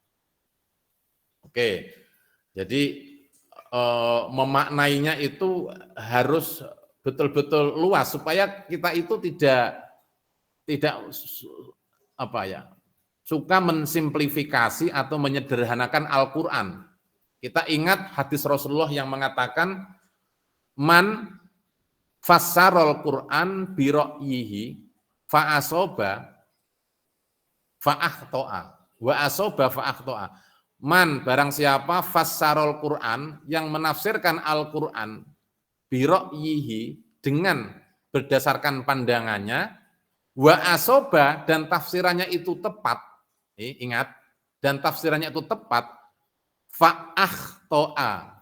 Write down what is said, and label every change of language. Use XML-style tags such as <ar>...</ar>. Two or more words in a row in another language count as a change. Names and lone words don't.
<id>Oke, jadi memaknainya itu harus betul-betul luas supaya kita itu tidak apa ya, suka mensimplifikasi atau menyederhanakan Al-Qur'an. Kita ingat hadis Rasulullah yang mengatakan</id> <ar>من فسر القرآن برأيه فأصاب فأخطأ وأصاب فأخطأ.</ar> <id>Man barang siapa</id> <ar>فسر القرآن</ar> <id>yang menafsirkan Al-Qur'an</id> <ar>برأيه</ar> <id>dengan berdasarkan pandangannya</id> <ar>وأصاب</ar> <id>dan tafsirannya itu tepat. Ingat, dan tafsirannya itu tepat</id> <ar>فأخطأ.</ar>